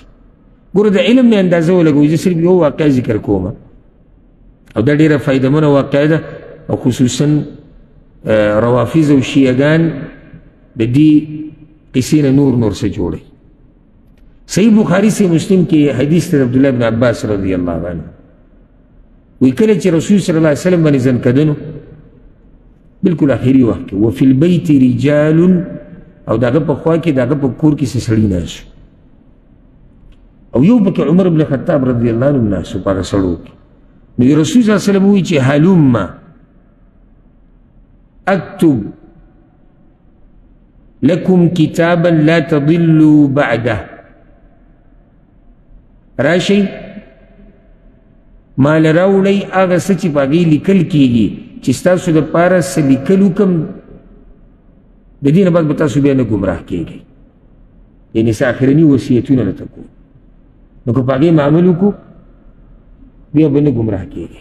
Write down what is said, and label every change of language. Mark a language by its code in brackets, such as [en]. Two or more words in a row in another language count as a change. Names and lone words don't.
[ps] ګوره د علم نه اندازه ولګوئ. زه صرف یو واقعه ذکر کوم او دا ډېره فایدهمنه واقعه ده او خصوصا روافظ او شیعګان د دې قصې نه نور څه جوړوي. صحیح بخاري صحیح مسلم کې حدیث ته عبدالله بن عباس [ar] رضی الله عنه [ps] وی کله چې رسول [ar] صلی الله علیه وسلم [ps] باندې ځنکدنو بالکل آخري وخت کې [ar] وفي البیت رجال [ps] او داغه په خوا کې داغه په کور کې څه سړي ناست او یو پکې عمر بن خطاب [ar] رضی الله عنه [ps] ناست په هغه سړو کې. [ar] نو رسول صلی الله علیه وسلم [ps] وی چې [ar] هلم اکتب لکم کتابا لا تضلوا بعده، [ps] راشي مال راوړئ هغه څه چې په هغې لیکل کېږي چې ستاسو دپاره څه لیکل وکړم د دې نه بعد به تاسو بیا نه ګمراه کېږئ. یعنې څه آخرني وصیتونه راته کوو نو که په هغې عمل وکړو بیا به نه ګمراه کېږئ.